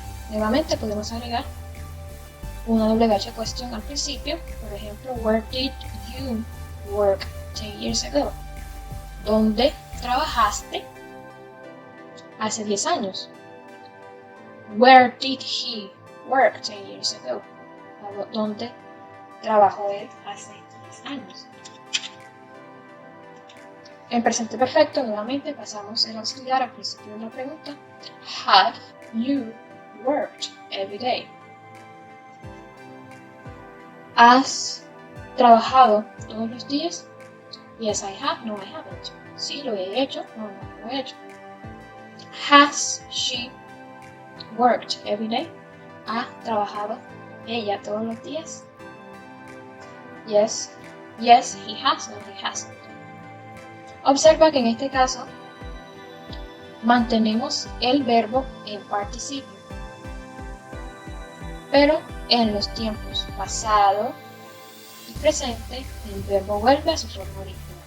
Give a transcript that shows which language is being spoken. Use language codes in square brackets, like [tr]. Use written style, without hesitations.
[es] Nuevamente podemos agregar una doble gacha question al principio, por ejemplo, [en] where did you work 10 years ago? [es] ¿Dónde trabajaste hace 10 años? [en] Where did he work 10 years ago? [es] ¿Dónde trabajó él hace 10 años? En presente perfecto, nuevamente pasamos el auxiliar al principio de la pregunta. [en] Have you worked every day? [es] ¿Has trabajado todos los días? [en] Yes, I have. No, I haven't. [es] Sí, lo he hecho. No, no lo he hecho. [en] Has she worked every day? [es] ¿Ha trabajado ella todos los días? [en] Yes, Yes, he has. No, he hasn't. [es] Observa que en este caso mantenemos el verbo en participio, pero en los tiempos pasado y presente el verbo vuelve a su forma original.